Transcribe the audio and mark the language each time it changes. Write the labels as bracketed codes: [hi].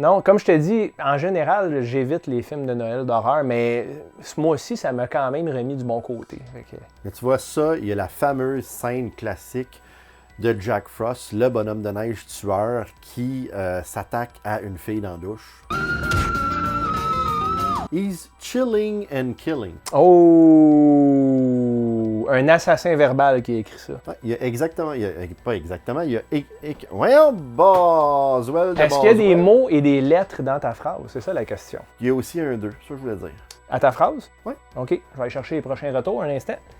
[fr] Comme je te dis, en général, j'évite les films de Noël d'horreur, mais ce mois-ci, ça m'a quand même remis du bon côté. Mais tu vois ça, il y a la fameuse scène classique de Jack Frost, le bonhomme de neige tueur qui s'attaque à une fille dans la douche. [en] He's chilling and killing. Oh! [fr] Un assassin verbal qui a écrit ça. Ouais, il y a exactement... pas exactement, il y a... Voyons, Boswell de Est-ce qu'il y a des mots et des lettres dans ta phrase? C'est ça la question. Il y a aussi un 2, ça je voulais dire. À ta phrase? Oui. OK, je vais aller chercher les prochains retours un instant.